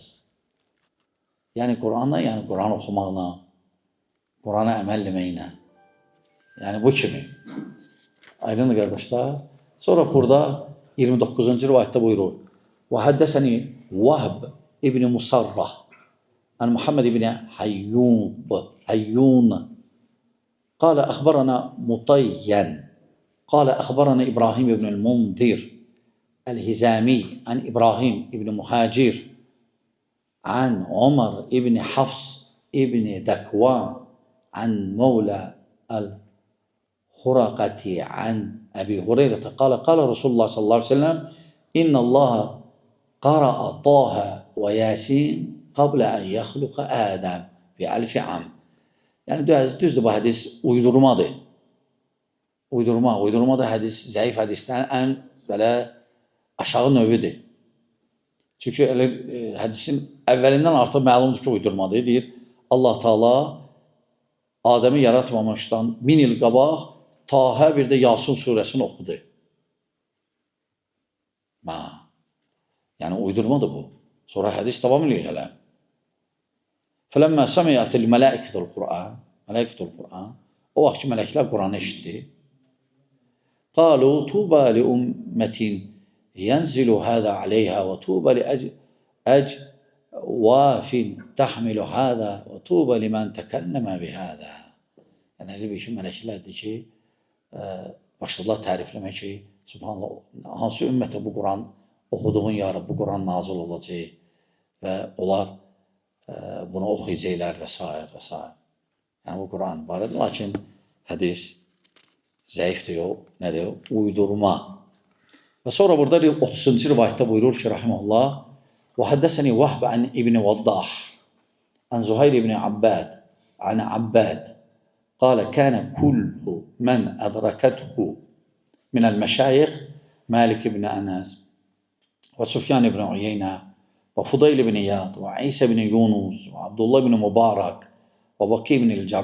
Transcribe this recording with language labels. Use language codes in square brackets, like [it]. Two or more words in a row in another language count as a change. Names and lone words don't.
[az] Yəni Qur'anla, yəni Qur'an oxumaqla, Qur'ana əməl etməklə. Yəni bu kimi. Aydındır qardaşlar. Sonra burada 29-cu rivayətdə buyurur. Və [ar] حدثني وهب بن مسرة عن محمد بن حيون قال أخبرنا مطين قال أخبرنا إبراهيم بن المنذر الهزامي عن إبراهيم بن مهاجر عن عمر بن حفص بن ذكوان عن مولى الخرقة عن أبي هريرة قال قال رسول الله صلى الله عليه وسلم إن الله قرأ طه وياسين قبل أن يخلق آدم بألف عام. [az] Yəni düzdür, bu hədis uydurmadır. Uydurma da hədis, zəif hədislərin ən belə aşağı növüdür. Çünki hədisin əvvəlindən artıq məlumdur ki, uydurmadır. Deyir, Allah Teala Adəmi yaratmamışdan 1000 il qabaq Tahə bir də Yasin surəsini oxudu. Yəni uydurmadır bu. Sonra hədis davam edir hələ. [ar] فَلَمَّا سَمِعَتِ الْمَلَائِكَةُ الْقُرْآنِ [az] O vaxt ki, mələklər Quranı eşitdi. [ar] قَالُوا طُوبَى لِأُمَّةٍ يَنْزِلُ هَذَا عَلَيْهَا وَطُوبَى لِأَجْوَافٍ تَحْمِلُ هَذَا وَطُوبَى لِمَنْ تَكَلَّمَ بِهَذَا. [az] Yəni, elə bir ki, mələklərdir ki, başladılar tərifləmək ki, Subhanallah, hansı ümmətə bu Quran oxuduğun yarı, bu Quran nazil olacaq və onlar bunu oxuyacaqlar və s. və s. Yəni, bu Quran barədir, lakin hədis zəifdir, nədir? Uydurma. Və sonra burada 30-cu rivayətdə buyurur ki, rahiməhullah, [ar] وحدثني وهب عن ابن وضاح عن زهير بن عباد عن عباد قال كان كل من أدركته من المشايخ مالك بن أنس وسفيان بن عيينة وفضيل بن إياض وعيسى بن يونس وعبد الله بن مبارك ووكيع بن